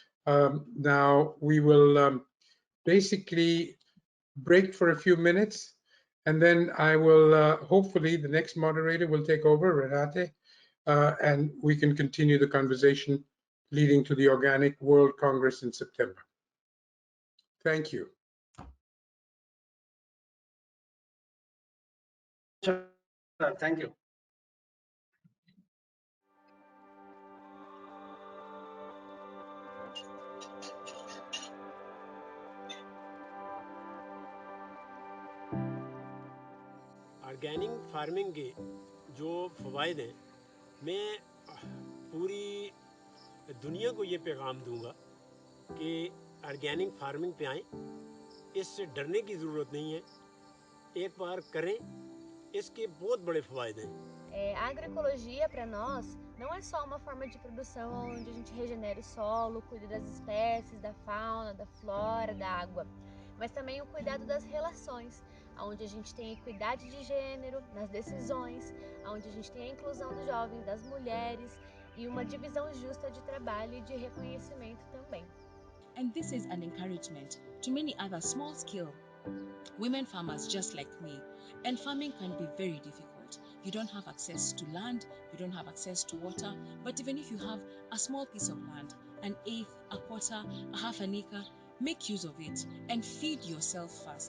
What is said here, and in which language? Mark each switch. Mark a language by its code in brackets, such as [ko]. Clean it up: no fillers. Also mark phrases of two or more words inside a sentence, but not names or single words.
[en] Now we will basically break for a few minutes, and then I will, hopefully the next moderator will take over, Renate, and we can continue the conversation leading to the Organic World Congress in September. Thank you. Sure. Thank you. organic farming [ur] کے جو فوائد ہیں، میں پوری دنیا کو یہ پیغام دوں گا کہ [en] organic farming [ur] پہ آئیں، اس سے ڈرنے کی ضرورت نہیں ہے، ایک بار کریں، اس کے بہت بڑے فوائد ہیں. [pt] A agroecologia para nós não é só uma forma de produção onde a gente regenera o solo, cuida das espécies, da fauna, da flora, da água, mas também o cuidado das relações, onde a gente tem equidade de gênero nas decisões, onde a gente tem a inclusão dos jovens, das mulheres e uma divisão justa de trabalho e de reconhecimento também. [en] And this is an encouragement to many other small-scale women farmers just like me. And farming can be very difficult. You don't have access to land, you don't have access to water, but even if you have a small piece of land, an eighth, a quarter, a half an acre, make use of it and feed yourself first.